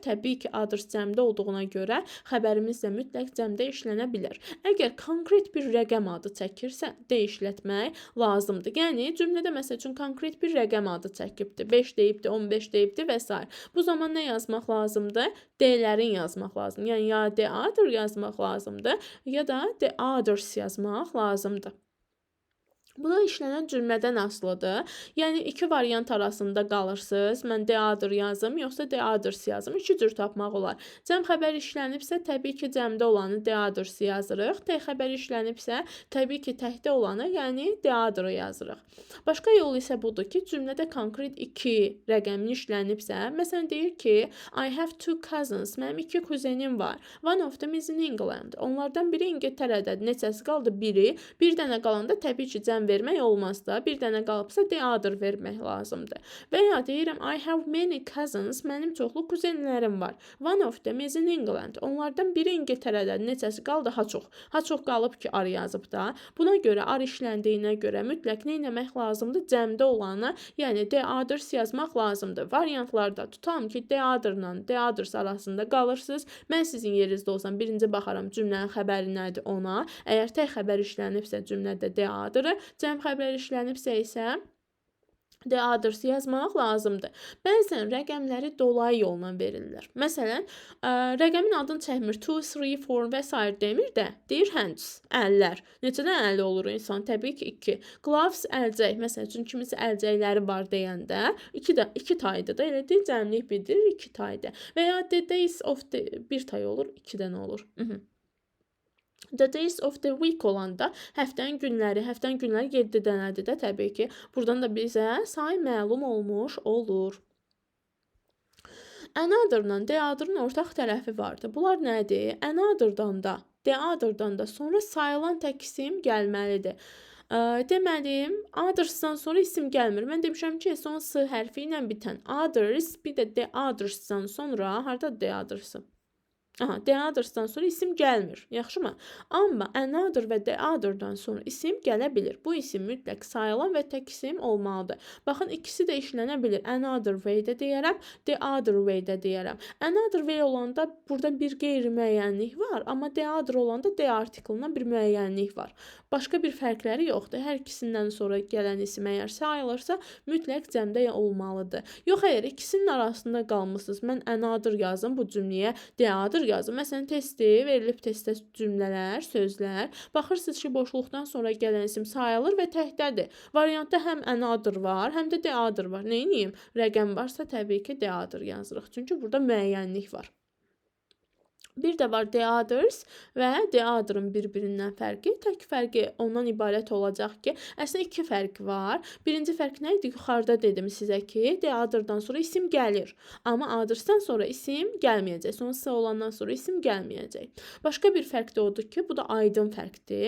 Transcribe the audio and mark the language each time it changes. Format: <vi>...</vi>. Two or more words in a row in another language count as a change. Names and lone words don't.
<az>Təbii ki, others cəmdə olduğuna görə xəbərimiz də mütləq cəmdə işlənə bilər. Əgər konkret bir rəqəm adı çəkirsə, də işlətmək lazımdır. Yəni cümlədə məsəl üçün konkret bir rəqəm adı çəkibdir. 5 deyibdir, 15 deyibdir və s. Bu zaman nə yazmaq lazımdır? D-lərin yazmaq lazımdır. Yəni ya</az> <en>the other</en> <az>yazmaq lazımdır, ya da</az> <en>the others</en> <az>yazmaq lazımdır. Buna işlənən cümlədən asılıdır. Yəni iki variant arasında qalırsınız. Mən</az> <en>the other</en> <az>yazım, yoxsa</az> <en>the others</en> <az>yazım. İki cür tapmaq olar. Cəm xəbər işlənibsə, təbii ki, cəmdə olanı</az> <en>the others</en> <az>yazırıq. Tək xəbər işlənibsə, təbii ki, təkdə olanı, yəni</az> <en>the other</en> <az>yazırıq. Başqa yol isə budur ki, cümlədə konkret iki rəqəmin işlənibsə, məsələn deyir ki,</az> <en>I have two cousins.</en> <az>Mənim iki kuzenim var.</az> <en>One of them is in England.</en> <az>Onlardan biri İngiltərədədir. Neçəsi qaldı? Biri. Bir dənə qalanda təbii ki, cəm vermək olmaz da. Bir dənə qalıbsa</az> <en>the other</en> <az>vermək lazımdır. Və ya deyirəm</az> <en>I have many cousins.</en> <az>Mənim çoxlu kuzenlərim var.</az> <en>One of them is in England.</en> <az>Onlardan biri İngiltərədədir. Neçəsi qaldı? Ha çox. Ha çox qalıb ki, ar yazıb da. Buna görə ar işləndiyinə görə mütləq nə etmək lazımdır? Cəmdə olanı, yəni</az> <en>the others</en> <az>yazmaq lazımdır. Variantlarda tutalım ki,</az> <en>the other-la the others</en> <az>arasında qalırsınız. Mən sizin yerinizdə olsam birinci baxaram cümlənin xəbəri nədir ona. Əgər tək xəbər işlənibsə cümlədə</az> <en>the other-ı,</en> <az>cəm xəbər işlənibsə isə</az> <en>The others</en> <az>yazmaq lazımdır. Bəzən rəqəmləri dolayı yolla verirlər. Məsələn, rəqəmin adını çəkmir, 2, 3, 4 və s. demir də, deyir hands, əllər. Neçədən əlli olur insan? Təbii ki, 2. Gloves, əlcək. Məsəl üçün, kimisə əlcəkləri var deyəndə, 2 taydır da, elə deyil, cəmlik bildirir 2 taydır. Və ya</az> <en>the days of the</en> <az>1 tay olur, 2 dənə olur.</az> <en>The days of the week</en> <az>olanda həftənin günləri 7 dənədir də təbii ki. Buradan da bizə say məlum olmuş olur. Another-la</az> <en>the other-ın</en> <az>ortaq tərəfi vardı. Bunlar nədir? Another-dan da,</az> <en>the other-dan</en> <az>da sonra sayılan tək isim gəlməlidir. Deməli, others-dan sonra isim gəlmir. Mən demişəm ki, son s hərfi ilə bitən others, bir də</az> <en>the others-dan</en> <az>sonra harda</az> <en>the others-ı? The others-dan</en> <az>sonra isim gəlmir. Yaxşımı? Amma another və</az> <en>the other-dan</en> <az>sonra isim gələ bilir. Bu isim mütləq sayılan və tək isim olmalıdır. Baxın, ikisi də işlənə bilir.</az> <en>Another way-də deyərəm, the other way-də deyərəm. Another way</en> <az>olanda burada bir qeyri-müəyyənlik var, amma</az> <en>the other</en> <az>olanda</az> <en>the article-dan</en> <az>bir müəyyənlik var. Başqa bir fərqləri yoxdur. Hər ikisindən sonra gələn isim əgər sayılırsa, mütləq cəmdə olmalıdır. Yox, əgər ikisinin arasında qalmısınız, mən another yazım bu cümləyə,</az> <en>the other yazım.</en> <az>Məsələn, testdir, verilib testdə cümlələr, sözlər. Baxırsınız ki, boşluqdan sonra gələn isim sayılır və təkdədir. Variantda həm another var, həm də</az> <en>the other</en> <az>var. Neyniyim? Rəqəm varsa təbii ki,</az> <en>the other yazırıq.</en> <az>Çünki burada müəyyənlik var. Bir də var</az> <en>the others</en> <az>və</az> <en>the other-ın</en> <az>bir-birindən fərqi. Tək fərqi ondan ibarət olacaq ki, əslində 2 fərq var. Birinci fərq nə idi? Yuxarıda dedim sizə ki,</az> <en>the other-dan</en> <az>sonra isim gəlir. Amma others-dan sonra isim gəlməyəcək. Sonrası olandan sonra isim gəlməyəcək. Başqa bir fərq də odur ki, bu da aydın fərqdir.</az>